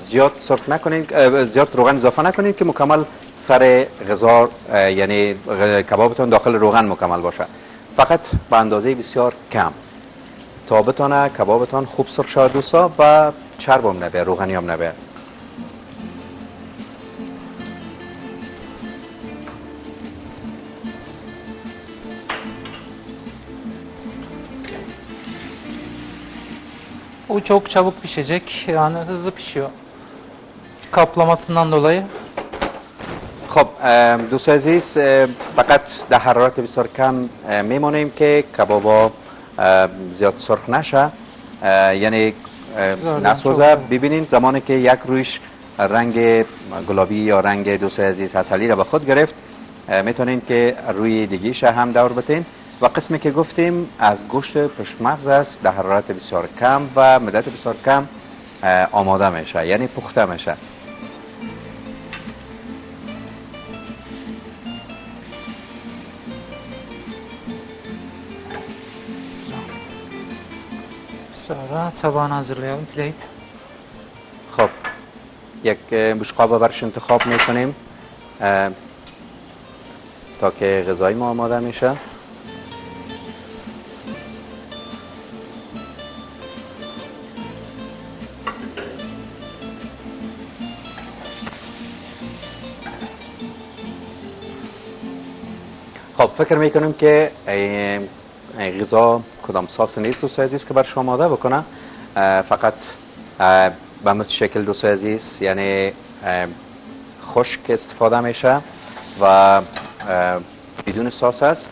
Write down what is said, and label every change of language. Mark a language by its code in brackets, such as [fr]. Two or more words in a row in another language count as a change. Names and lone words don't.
[fa] زیاد سرخ نکنین، زیاد روغن اضافه نکنین که مکمل سر غذا یعنی کبابتون داخل روغن مکمل باشه. فقط به اندازه بسیار کم تا بتونه کبابتون خوب سرخ شود دوستا و چرب هم نبه، روغنی هم نبه. [tr] o çok çabuk pişecek. Yani hızlı pişiyor. Kaplamasından dolayı. [fa] خب دوست عزیز فقط در حرارت بسیار کم میمونیم که کبابا زیاد سرخ نشه، یعنی نسوزه. ببینید زمانی که یک رویش رنگ گلابی یا رنگ دوست عزیز عسلی را به خود گرفت، میتونین که روی دیگیش هم دور بتین. و قسمی که گفتیم از گوشت پشت مغز است، در حرارت بسیار کم و مدت بسیار کم آماده میشه، یعنی پخته میشه. [tr] Sonra tabağını hazırlayalım. [en] Plate. [fa] خب یک بشقاب برش انتخاب میکنیم تا که غذای ما آماده میشه. خب فکر میکنم که غذا کدام ساس نیست دوست عزیز که بر شما آماده بکنه، فقط به مثل شکل دوست عزیز یعنی خشک استفاده میشه و بدون ساس است.